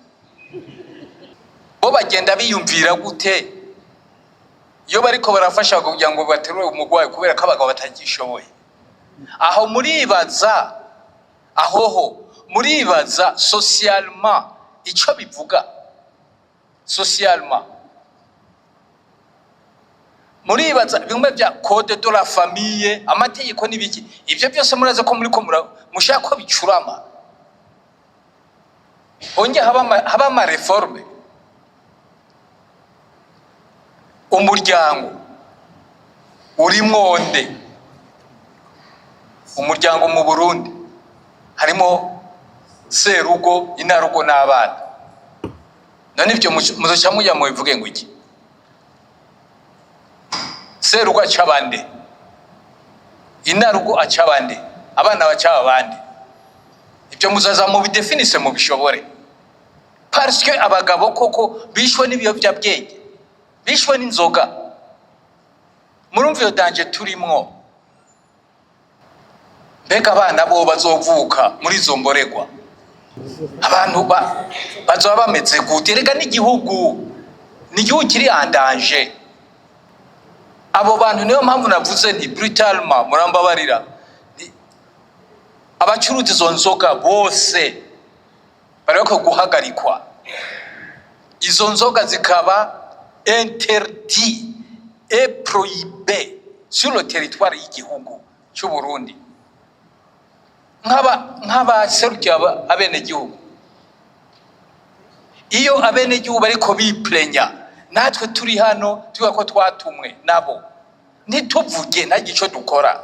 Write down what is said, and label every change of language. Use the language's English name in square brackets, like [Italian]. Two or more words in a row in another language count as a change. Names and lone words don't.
[Rundi] Bo bagenda biyumvira gute iyo bariko barafasha kugira ngo baterure umugwayi kubera ko abagabo batagishoboye? Aho muribaza socialement ico bivuga. Socialement muribaza bimwe bya [French] code de la famille, [Rundi] amategeko n'ibiki. Ivyo byose muraze ko muri ko mushaka ko bicurama. Honge haba ama reforme. Umuryango uri mwonde, umuryango mu Burundi harimo serugo, inarugo n'abana. None ibyo muzoca mujya mu bivuge ngo iki? Serugo acabande, inarugo acabande, abana bacaba bande. Ibyo muzaza mu bidefinise mu bishobore. Parce que abagabo koko bishwe n'ibiyobyabwenge, bishwe n'inzoga. Murumva iyo danje turimwo. Mbega abana bo bazovuka muri izo mboregwa, abantu bazoba bameze gute? Erega n'igihugu kiri andanje. Abo bantu niyo mpamvu navuze nti brutalement, murambabarira, abacuruza izo nzoga bose bariko guhagarikwa. Izo nzoga zikaba [French] interdit et prohibé sur le territoire [Rundi] y'igihugu cy'u Burundi. Nk'aba serukiye abene gihugu, iyo abene gihugu bariko biplenya, natwe turi hano tuvuga ko twatumwe nabo, ntituvuge nta gico dukora.